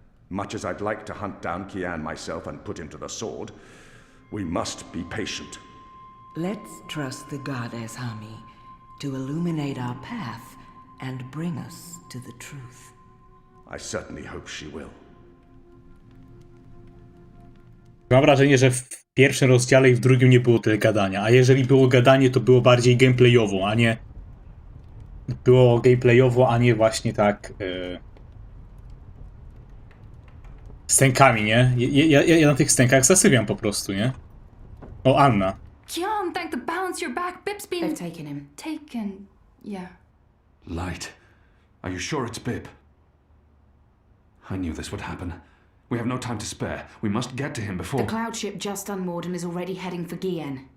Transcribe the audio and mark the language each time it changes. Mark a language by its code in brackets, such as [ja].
[en] Much as I'd like to hunt down Kian myself and put him to the sword, we must be patient. Let's trust the goddess, Hami, to illuminate our path and bring us to the truth. I certainly hope she will. [pl] Mam wrażenie, że w pierwszym rozdziale i w drugim nie było tyle gadania, a jeżeli było gadanie, to było bardziej gameplayowo, a nie... Było gameplayowo, a nie właśnie tak... Stękami, nie? Ja na tych stękach zasypiam po prostu, nie? O, Anna. [en] Kian, thank the balance your back. Bip's been... They've taken him. Taken... yeah. Light. Are you sure it's Bip? I knew this would happen. We have no time to spare. We must get to him before... The cloud ship just unmoored and is already heading for Gien.